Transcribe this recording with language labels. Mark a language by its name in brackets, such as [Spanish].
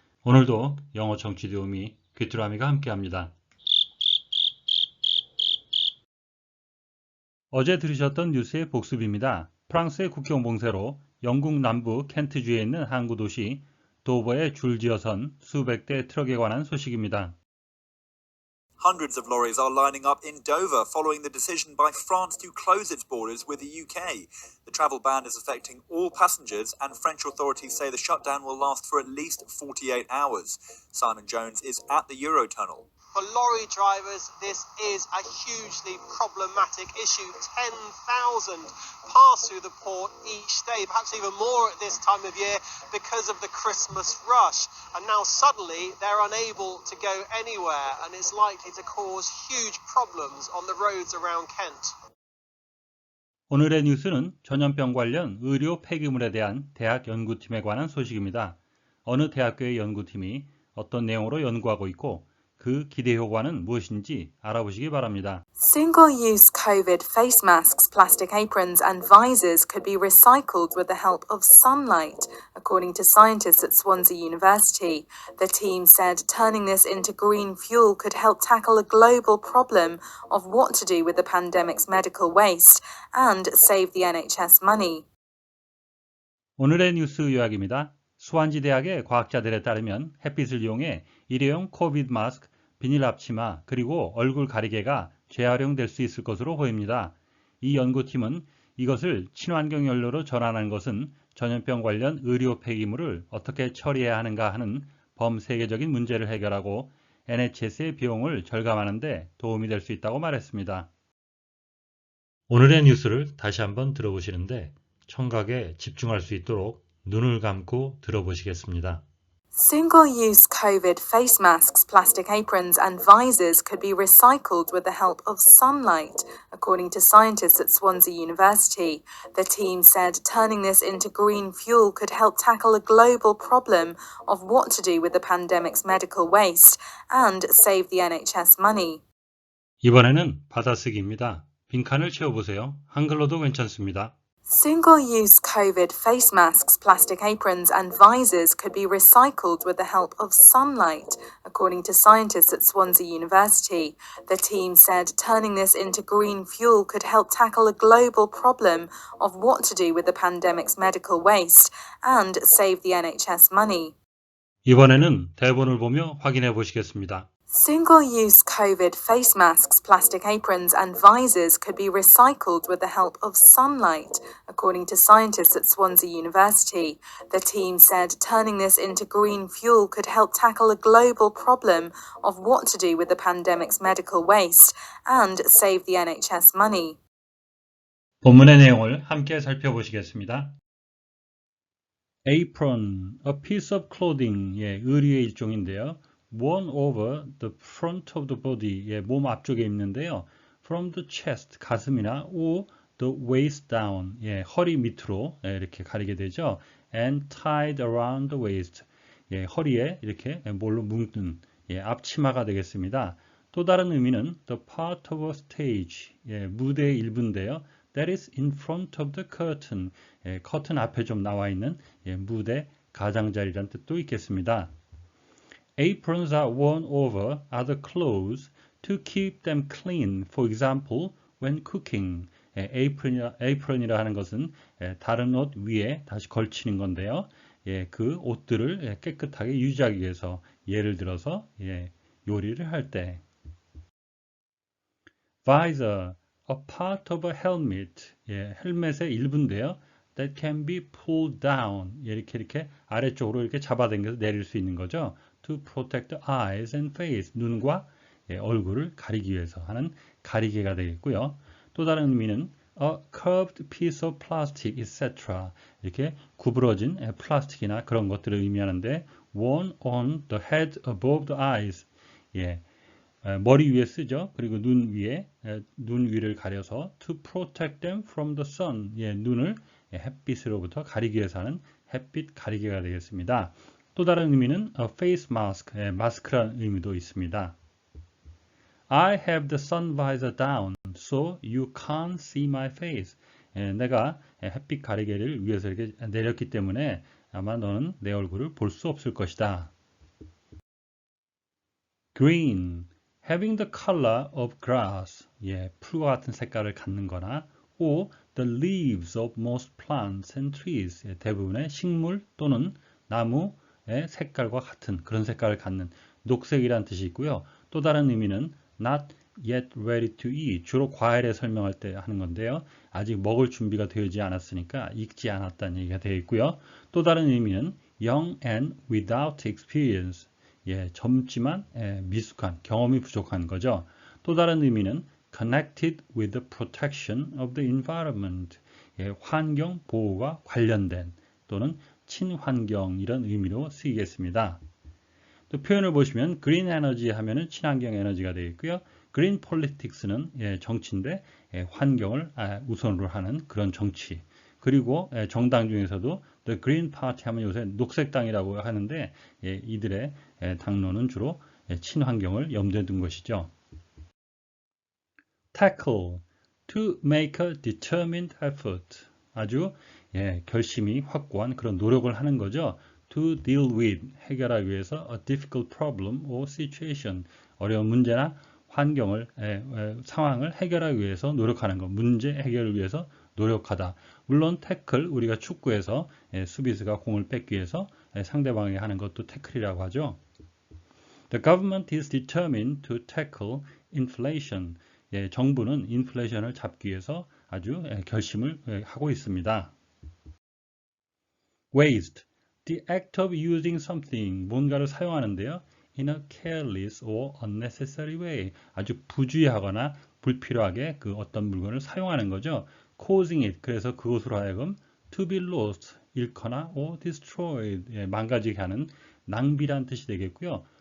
[Korean] 오늘도 영어 청취 도우미 귀뚜라미가 함께합니다. 어제 들으셨던 뉴스의 복습입니다. 프랑스의 국경 봉쇄로 영국 남부 켄트주에 있는 항구 도시 도버에 줄지어선 수백 대 트럭에 관한 소식입니다. [English] Hundreds of lorries are lining up in Dover following the decision by France to close its borders with the UK. The travel ban is affecting all passengers, and French authorities say the shutdown will last for at least 48 hours. Simon Jones is at the Eurotunnel. For lorry drivers, this is a hugely problematic issue. 10,000 pass through the port each day, perhaps even more at this time of year because of the Christmas rush. And now suddenly they're unable to go anywhere, and it's likely to cause huge problems on the roads around Kent. [Korean] 오늘의 뉴스는 전염병 관련 의료 폐기물에 대한 대학 연구팀에 관한 소식입니다. 어느 대학교의 연구팀이 어떤 내용으로 연구하고 있고 그 기대 효과는 무엇인지 알아보시기 바랍니다. [English] Single-use COVID face masks, plastic aprons and visors could be recycled with the help of sunlight, according to scientists at Swansea University. The team said turning this into green fuel could help tackle a global problem of what to do with the pandemic's medical waste and save the NHS money. [Korean] 오늘의 뉴스 요약입니다. 스완지 대학의 과학자들에 따르면 햇빛을 이용해 일회용 코비드 마스크, 비닐 앞치마, 그리고 얼굴 가리개가 재활용될 수 있을 것으로 보입니다. 이 연구팀은 이것을 친환경 연료로 전환하는 것은 전염병 관련 의료 폐기물을 어떻게 처리해야 하는가 하는 범세계적인 문제를 해결하고 NHS의 비용을 절감하는 데 도움이 될 수 있다고 말했습니다. 오늘의 뉴스를 다시 한번 들어보시는데 청각에 집중할 수 있도록 눈을 감고 들어보시겠습니다. [English] Single-use COVID face masks, plastic aprons and visors could be recycled with the help of sunlight, according to scientists at Swansea University. The team said turning this into green fuel could help tackle a global problem of what to do with the pandemic's medical waste and save the NHS money. [Korean] 이번에는 받아쓰기입니다. 빈칸을 채워보세요. 한글로도 괜찮습니다. [English] Single-use COVID face masks, plastic aprons and visors could be recycled with the help of sunlight, according to scientists at Swansea University. The team said turning this into green fuel could help tackle a global problem of what to do with the pandemic's medical waste and save the NHS money. [Korean] 이번에는 대본을 보며 확인해 보시겠습니다. [English] Single-use COVID face masks, plastic aprons and visors could be recycled with the help of sunlight, according to scientists at Swansea University. The team said turning this into green fuel could help tackle a global problem of what to do with the pandemic's medical waste and save the NHS money. [Korean] 본문의 내용을 함께 살펴보시겠습니다. [English] Apron, a piece of clothing, [Korean] 의류의 일종인데요. [English] worn over the front of the body, [Korean] 몸 앞쪽에 입는데요. [English] from the chest, [Korean] 가슴이나 [English] or the waist down, [Korean] 허리 밑으로 이렇게 가리게 되죠. [English] and tied around the waist, [Korean] 허리에 이렇게 뭘로 묶는 앞치마가 되겠습니다. 또 다른 의미는 [English] the part of a stage, [Korean] 무대의 일부인데요. [English] that is in front of the curtain, [Korean] 커튼 앞에 좀 나와 있는 무대 가장자리란 뜻도 있겠습니다. [English] Aprons are worn over other clothes to keep them clean, for example, when cooking. [Korean] apron이라 하는 것은 다른 옷 위에 다시 걸치는 건데요. 그 옷들을 깨끗하게 유지하기 위해서 예를 들어서 요리를 할 때. [English] Visor, a part of a helmet. [Korean] 헬멧의 일부인데요. [English] That can be pulled down. [Korean] 이렇게 아래쪽으로 이렇게 잡아당겨서 내릴 수 있는 거죠. [English] To protect the eyes and face. [Korean] 눈과 얼굴을 가리기 위해서 하는 가리개가 되겠고요. 또 다른 의미는 [English] a curved piece of plastic, etc. [Korean] 이렇게 구부러진 플라스틱이나 그런 것들을 의미하는데 [English] worn on the head above the eyes. [Korean] 머리 위에 쓰죠. 그리고 눈 위를 가려서 [English] to protect them from the sun. [Korean] 눈을 햇빛으로부터 가리기 위해서 하는 햇빛 가리개가 되겠습니다. 또 다른 의미는 [English] a face mask, [Korean] 마스크라는 의미도 있습니다. [English] I have the sun visor down, so you can't see my face. [Korean] 내가 햇빛 가리개를 위에서 이렇게 내렸기 때문에 아마 너는 내 얼굴을 볼 수 없을 것이다. [English] Green, having the color of grass. [Korean] 풀과 같은 색깔을 갖는 거나 [English] or the leaves of most plants and trees. [Korean] 대부분의 식물 또는 나무의 색깔과 같은 그런 색깔을 갖는 녹색이란 뜻이 있고요. 또 다른 의미는 [English] not yet ready to eat. [Korean] 주로 과일에 설명할 때 하는 건데요. 아직 먹을 준비가 되지 않았으니까 익지 않았다는 얘기가 되어 있고요. 또 다른 의미는 [English] young and without experience. [Korean] 젊지만 미숙한, 경험이 부족한 거죠. 또 다른 의미는 [English] connected with the protection of the environment. [Korean] 환경 보호가 관련된 또는 친환경 이런 의미로 쓰이겠습니다. 또 표현을 보시면 green energy 하면은 친환경 에너지가 되어 있고요. green politics는 정치인데 환경을 우선으로 하는 그런 정치. 그리고 정당 중에서도 the green party 하면 요새 녹색당이라고 하는데 이들의 당론은 주로 친환경을 염두에 둔 것이죠. [English] tackle, to make a determined effort. [Korean] 아주 결심이 확고한 그런 노력을 하는 거죠. [English] to deal with, [Korean] 해결하기 위해서 [English] a difficult problem or situation. [Korean] 어려운 문제나 환경을, 상황을 해결하기 위해서 노력하는 것. 문제 해결을 위해서 노력하다. 물론 태클, 우리가 축구에서 수비수가 공을 뺏기 위해서 상대방에게 하는 것도 태클이라고 하죠. [English] The government is determined to tackle inflation. [Korean] 정부는 인플레이션을 잡기 위해서 아주 결심을 하고 있습니다. [English] Waste, the act of using something, [Korean] 뭔가를 사용하는데요. [English] in a careless or unnecessary way, [Korean] 아주 부주의하거나 불필요하게 그 어떤 물건을 사용하는 거죠. [English] causing it, [Korean] 그래서 그것으로 하여금 [English] to be lost, [Korean] 잃거나 [English] or destroyed, [Korean] 망가지게 하는 낭비란 뜻이 되겠고요.